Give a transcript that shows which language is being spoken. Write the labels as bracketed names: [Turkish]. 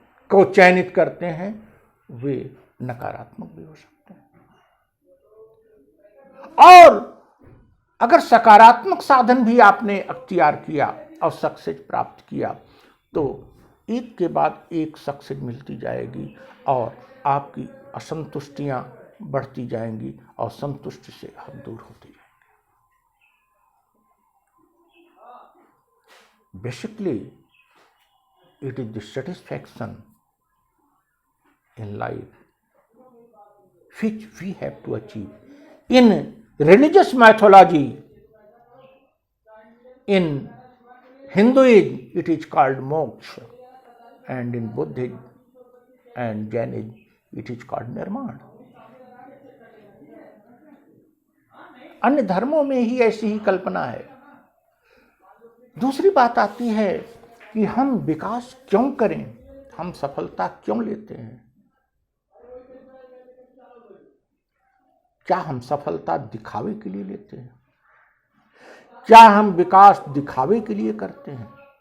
[Hindi] को चयनित करते हैं वे नकारात्मक भी हो सकते हैं, और अगर सकारात्मक साधन भी आपने अख्तियार किया और सक्सेस प्राप्त किया तो एक के बाद एक सक्सेस मिलती जाएगी और आपकी असंतुष्टियां बढ़ती जाएंगी और संतुष्टि से आप दूर होते जाएंगे। [English] Basically it is the satisfaction in life which we have to achieve. In religious mythology, in Hinduism, it is called moksha, and in Buddhism and Jainism, it is called nirvana. [Hindi] अन्य धर्मों में ही ऐसी ही कल्पना है। दूसरी बात आती है कि हम विकास क्यों करें, हम सफलता क्यों लेते हैं। क्या हम सफलता दिखावे के लिए लेते हैं? क्या हम विकास दिखावे के लिए करते हैं?